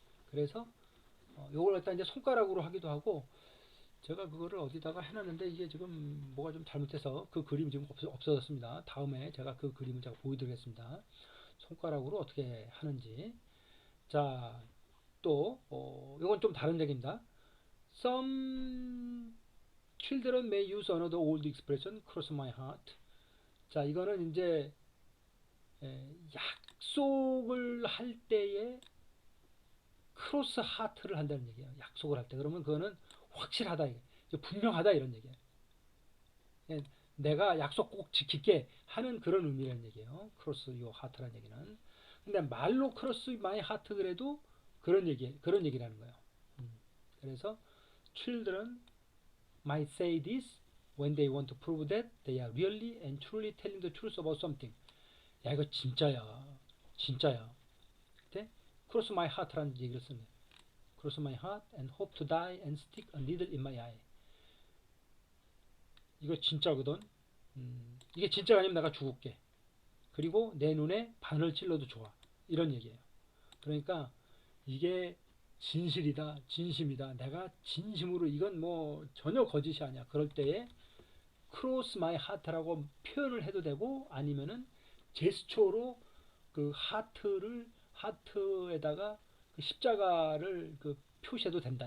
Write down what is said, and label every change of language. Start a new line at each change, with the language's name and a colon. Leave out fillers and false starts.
Korean: 그래서 요걸 갖다 이제 손가락으로 하기도 하고 제가 그거를 어디다가 해놨는데 이게 지금 뭐가 좀 잘못돼서 그 그림이 지금 없어졌습니다. 다음에 제가 그 그림을 제가 보여드리겠습니다. 손가락으로 어떻게 하는지. 자, 또 이건 좀 다른 얘기입니다.
English: Some children may use another old expression, cross my heart.
Korean: 자, 이거는 이제 약속을 할 때에 크로스 하트를 한다는 얘기예요. 약속을 할 때. 그러면 그거는 확실하다, 분명하다 이런 얘기예요. 내가 약속 꼭 지킬게 하는 그런 의미라는 얘기예요. 크로스 요 하트라는 얘기는. 근데 말로 크로스 마이 하트 그래도 그런 얘기라는 거예요. 그래서
English: children might say this when they want to prove that they are really and truly telling the truth about something.
Korean: 야, 이거 진짜야. 진짜야. 그때
English: cross my heart
Korean: 라는 얘기를 쓰는 거예요.
English: cross my heart and hope to die and stick a needle in my eye.
Korean: 이거 진짜거든. 이게 진짜가 아니면 내가 죽을게. 그리고 내 눈에 바늘 찔러도 좋아. 이런 얘기예요. 그러니까 이게 진실이다, 진심이다. 내가 진심으로 이건 뭐 전혀 거짓이 아니야. 그럴 때에 크로스 마이 하트라고 표현을 해도 되고 아니면은 제스처로 그 하트에다가 그 십자가를 그 표시해도 된다.